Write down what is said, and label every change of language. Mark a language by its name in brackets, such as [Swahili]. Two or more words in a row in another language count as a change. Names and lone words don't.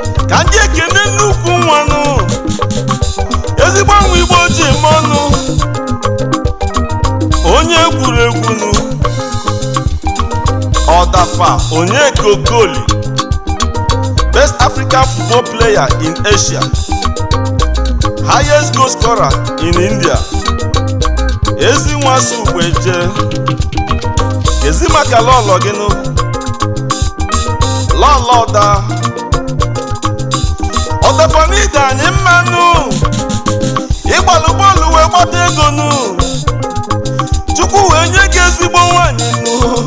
[Igbo] Ka ndị ekene nnukwu nwanụ, ezigbo nwa Igbo ji eme ọnụ, onye egwuregwu nụ, Ọdafa Onyeka Okoli, [English] Best African Football Player in Asia, Highest Goal Scorer in India. [Igbo] Ezi nwa si ugbo eje. Kezi maka lọlọ gị nụ. Lọlọ da. Ọ dọkwa n'ide anyị mma nụ. Ịgbalụ bọọlụ wee gbata ego nụ. Chukwu wee nye gị ezigbo nwaanyị nụ.